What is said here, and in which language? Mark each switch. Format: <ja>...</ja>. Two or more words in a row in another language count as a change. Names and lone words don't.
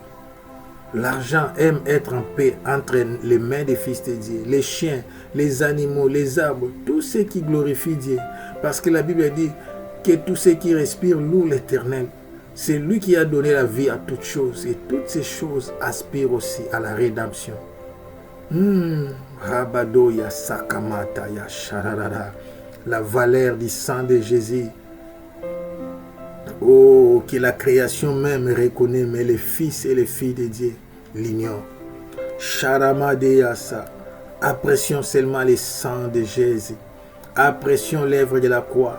<fr>L'argent aime être en paix entre les mains des fils de Dieu. Les chiens, les animaux, les arbres, tout ce qui glorifie Dieu. Parce que la Bible dit que tout ce qui respire loue l'Éternel. C'est lui qui a donné la vie à toutes choses. Et toutes ces choses aspirent aussi à la rédemption. Rabado ya sakamata ya shararara. La valeur du sang de Jésus. Oh, que la création même reconnaît, mais les fils et les filles de Dieu l'ignorent. Sharamadeyasa. Apprécions seulement le sang de Jésus. Apprécions l'œuvre de la croix.</fr>